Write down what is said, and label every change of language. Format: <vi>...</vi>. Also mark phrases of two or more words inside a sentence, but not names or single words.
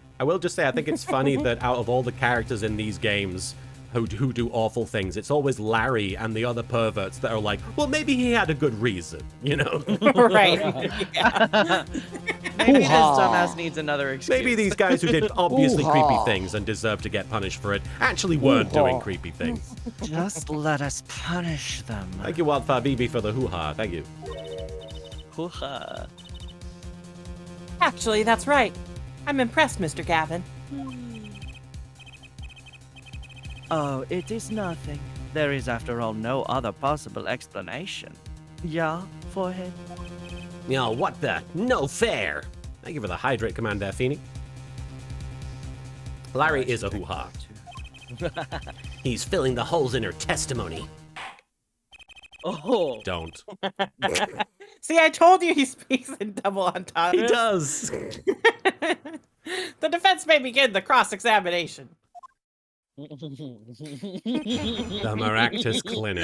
<en>I will just say, I think it's funny that out of all the characters in these games who do awful things, it's always Larry and the other perverts that are like, well, maybe he had a good reason, you know? Right. Yeah. Maybe this Hoo-ha. dumbass needs another excuse. Maybe these guys who did obviously creepy Hoo-ha. things and deserve to get punished for it actually weren't doing Hoo-ha. creepy things. Just let us punish them. Thank you, Wildfire BB, for the hoo-ha. Thank you. Hoo-ha. Actually, that's right. I'm impressed, Mr. Gavin. Oh, it is nothing. There is, after all, no other possible explanation. Yeah, forehead? Yo, what the? No fair! Thank you for the hydrate command there, Feeny. Larry is a hoo-ha. He's filling the holes in her testimony. Oh. Don't. See, I told you he speaks in double entendres. He does! The defense may begin the cross-examination. The Maractus Clinic.</en>